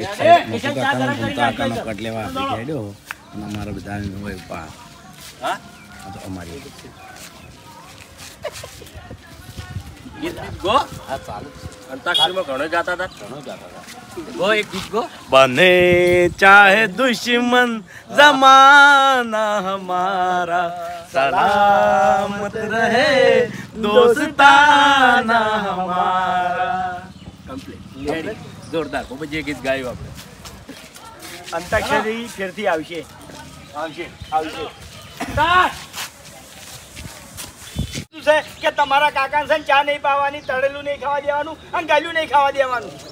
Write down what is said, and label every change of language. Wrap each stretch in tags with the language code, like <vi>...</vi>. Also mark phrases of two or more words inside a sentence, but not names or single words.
<gu>એ, સાઈડ કિશન મફુ ચા ગરમ કાકાનો કરી ફૂમતા નાખજો. કાકાનો કટ લેવા આપી હેડ્યો અને અમારા બધાને હોય પા. હા આ તો અમારી ગીત ગો હા ચાલુ અંતાક્ષરીમાં ઘણો ગાતા હતા. ગો એક ગીત ગો.</gu> <hi>बने चाहे दुश्मन जमाना हमारा सलामत रहे दोस्ताना हमारा.</hi> <gu>કમ્પ્લીટ જોરદાર ખૂબ જ ગીત ગાયું આપણે. અંતાક્ષરી ફેરથી આવશે. શું છે કે તમારા કાકા છે ને ચા નહીં પાવાની, તળેલું નહીં ખાવા દેવાનું અને ગાલ્યું નહીં ખાવા દેવાનું.</gu>